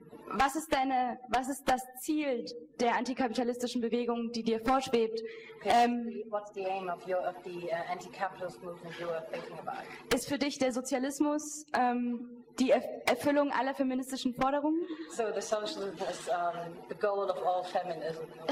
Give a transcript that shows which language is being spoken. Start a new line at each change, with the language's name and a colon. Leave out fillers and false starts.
German: was ist das Ziel der antikapitalistischen Bewegung, die dir vorschwebt?
English: What's the aim of the anti-capitalist movement you are thinking about?
German: Ist für dich der Sozialismus die Erfüllung aller feministischen Forderungen?
English: So the socialism is the goal of all feminism.